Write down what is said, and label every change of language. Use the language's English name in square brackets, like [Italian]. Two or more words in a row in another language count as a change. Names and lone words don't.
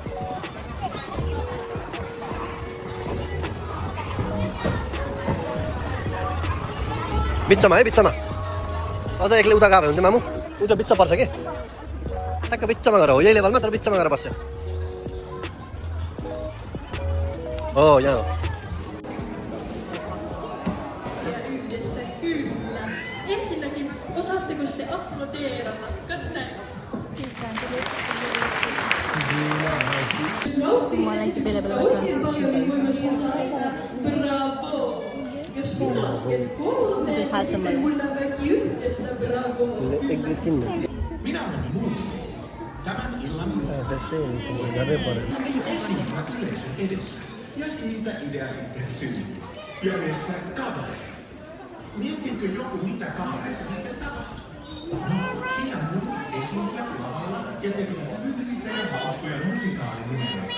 [Nepali] बिचमा है बिचमा अझ एक्लै उता गयो भने चाहिँ मामु ऊ चाहिँ बिच पर्छ कि ठ्याक्क बिचमा गएर हो यही लेभलमा तर बिचमा गएर बस्यो हो यहाँ हो [Finnish] Ensinnäkin, osaatteko sitten aplodeerata? Kas näin? [Nepali] मलाई चाहिँ बेला बेला ट्रान्सक्रिप्सन चाहिन्छ [Finnish] Bravo! Jos kun lasken kolmeen, [Nepali] थाहा छ मलाई [Finnish] mulla kaikki yhdessä bravo! [Nepali] एक दुई तिन [Finnish] Minä olen Muut. Tämän illan esiintyvät yleisön edessä. Ja siitä idea sitten syntyi. Järjestää kabaree. Miettiikö joku, mitä kabareissa sitten tapahtuu? No, siinä muut esiintyvät lavalla ja tekevät lyhyitä ja hauskoja musikaalinimeroita.